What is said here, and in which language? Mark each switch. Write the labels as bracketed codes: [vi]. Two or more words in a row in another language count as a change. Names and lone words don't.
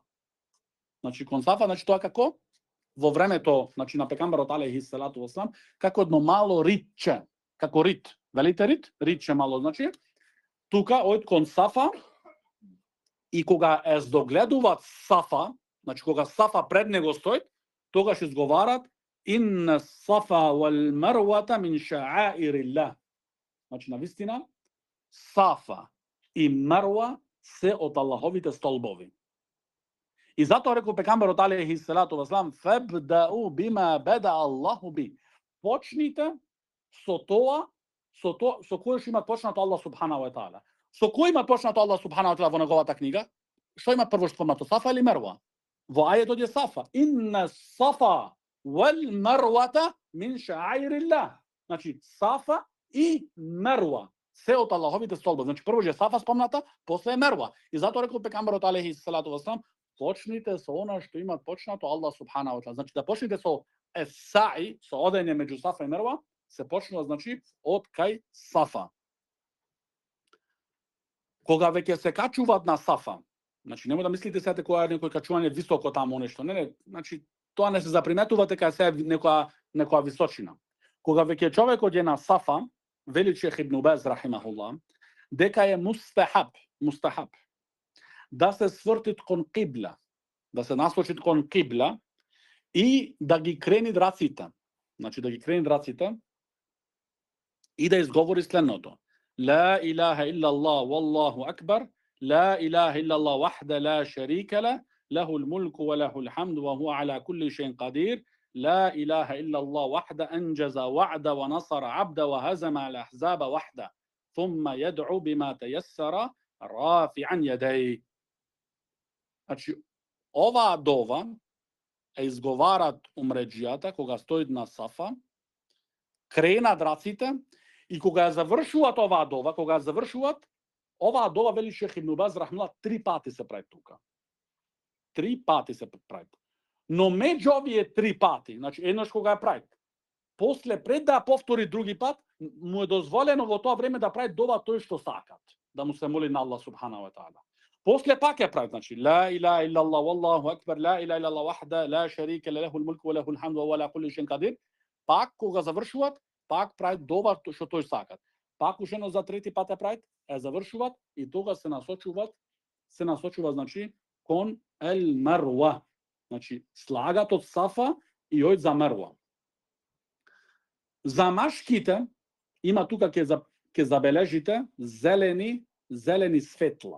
[mk] Значи кон Сафа, значи тоа како во времето, значи на пегамберот [ar] عليه الصلاة والسلام, [mk] како едно мало ритче, како рит. Велите рит? Ритче мало, значи тука од кон Сафа. И кога е здогледуваат Сафа, значи кога Сафа пред него стои, тогаш изговарат [ar] إن الصفا والمروة من شعائر الله. [mk] Значи навистина Сафа и Марва се од Аллаховите столбови. И затоа рекол пегамберот [ar] عليه الصلاة والسلام, فابدؤوا بما بدأ الله به. [mk] Почните со тоа, со кое што има почнато Аллах [ar] سبحانه وتعالى. [mk] Со кој има почнато Аллах [ar] سبحانه وتعالى [mk] во неговата книга? Што има прво спомнато, Сафа или Мерва? Во ајетот е Сафа. [ar] إن الصفا والمروة من شعائر الله. [mk] Значи Сафа и Мерва се од Аллаховите столбови. Значи прво е Сафа спомната, после е Мерва. И затоа рекол пегамберот [ar] عليه الصلاة والسلام, [mk] почните со она што има почнато Аллах [ar] سبحانه وتعالى. [mk] Значи да почнете со есаи, со одење меѓу Сафа и Мерва, се почнува значи од кај Сафа. Кога веќе се качуваат на Сафа, значи нема да мислите сега дека е некој качување високо таму нешто. Не, значи тоа не се заприметува дека се некоја височина. Кога веќе човекот е на Сафа, вели Шех Ибн Баз рахимахуллах, дека е мустахаб да се свртит кон кибла, да се насочит кон кибла и да ги крени раците. Значи да ги крени раците и да изговори следното. [ar] لا إله إلا الله والله أكبر لا إله إلا الله وحده لا شريك له له الملك وله الحمد وهو على كل شيء قدير لا إله إلا الله وحده أنجز وعده ونصر عبده وهزم الأحزاب وحده ثم يدعو بما تيسر رافعا يديه. [mk] Значи, оваа дова е изговарат умреджијата кога стоит на Сафа, кренат раците. И кога ја завршуваат оваа дова, кога ја завршуваат, Ова дова, вели Шейх Ибн Баз рахмелла, 3 пати се прави тука. 3 пати се прави. Но меѓу овие 3 пати, значи еднаш кога ја прави, после пред да повтори други пат, му е дозволено во тоа време да прави дова тој што сакат, да му се моли на Аллах [ar] سبحانه وتعالى. [mk] После пак ја прави, значи [ar] لا إله إلا الله والله أكبر لا إله إلا الله وحده لا شريك له ملك وله الحمد وعلى كل شيء قدير. [mk] Пак кога завршуваат, пак прави дова што тој сакат. Пак ушено за трети пат ја прави, ја завршуваат и тога се насочуваат, значи кон ел марва. Значи слагат од Сафа и од за Мерва. За машките има тука ќе забележите зелени светла.